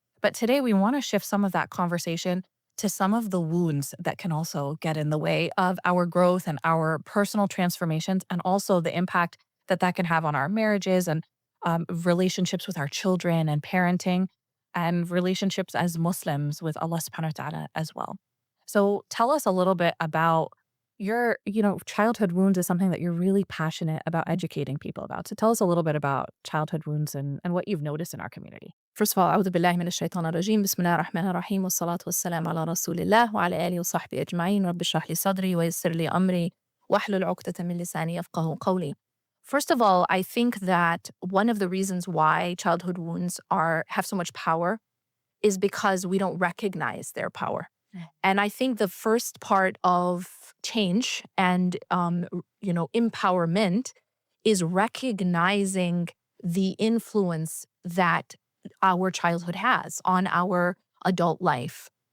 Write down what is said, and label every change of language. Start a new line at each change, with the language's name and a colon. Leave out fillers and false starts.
English: But today we want to shift some of that conversation to some of the wounds that can also get in the way of our growth and our personal transformations, and also the impact that that can have on our marriages and relationships with our children and parenting and relationships as Muslims with Allah subhanahu wa ta'ala as well. So tell us a little bit about your, childhood wounds is something that you're really passionate about educating people about. So tell us a little bit about childhood wounds and what you've noticed in our community. First of all,
Arabic: أعوذ بالله من الشيطان الرجيم بسم الله الرحمن الرحيم والصلاة والسلام على رسول الله وعلى آله وصحبه أجمعين رب اشرح لي صدري ويسر لي أمري واحلل عقدة من لساني يفقهوا قولي.
English: First of all, I think that one of the reasons why childhood wounds have so much power is because we don't recognize their power. And I think the first part of change and empowerment is recognizing the influence that our childhood has on our adult life.